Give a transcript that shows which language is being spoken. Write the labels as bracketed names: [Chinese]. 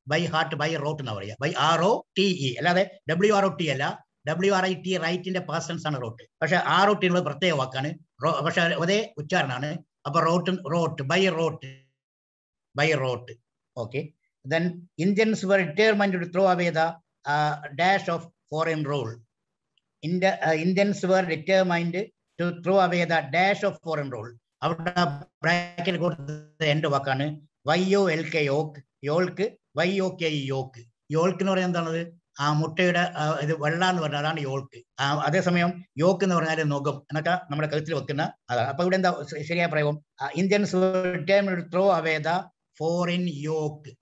[Malayalam] By heart, by rote എന്ന് പറയുക. By ROTE അല്ലാതെ WROT അല്ല. WRIT റൈറ്റിന്റെ പാസ്റ്റൻസ് ആണ് റോട്ട്. പക്ഷെ ROT എന്നുള്ള പ്രത്യേക വാക്കാണ്, പക്ഷെ അതേ ഉച്ചാരണമാണ്. അപ്പൊ rote, by rote. Okay. [English] Then Indians were determined to throw away the dash of foreign rule. Indians were determined to throw away the dash of foreign rule. [Malayalam] അവിടെ bracket കൊടുത്ത രണ്ട് വാക്കാണ് YOLK യോക്ക്, യോൾക്ക് YOK യോക്ക്. യോൾക്ക് എന്ന് പറയുന്നത് എന്താണത്? ആ മുട്ടയുടെ ഇത് വെള്ള എന്ന് പറഞ്ഞാൽ അതാണ് യോൾക്ക്. അതേസമയം യോക്ക് എന്ന് പറഞ്ഞാൽ നുകം എന്നൊക്കെ നമ്മുടെ കഴുത്തിൽ വെക്കുന്ന അതാണ്. അപ്പൊ ഇവിടെ എന്താ ശരിയായ പ്രയോഗം? [English] Indians throw away the foreign yoke.